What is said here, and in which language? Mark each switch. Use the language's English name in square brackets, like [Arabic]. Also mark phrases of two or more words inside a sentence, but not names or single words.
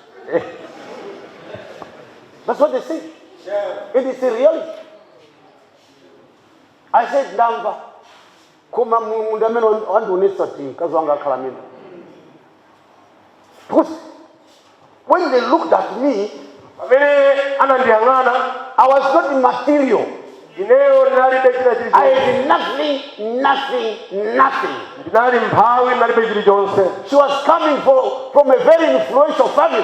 [English] That's what they say. It is a reality. I said [Nyanja] ndamva koma mundu amene wandionesa ti kazi wanga akhala mimi. [English] When they looked at me, I was not material. I had nothing. She was coming from a very influential family.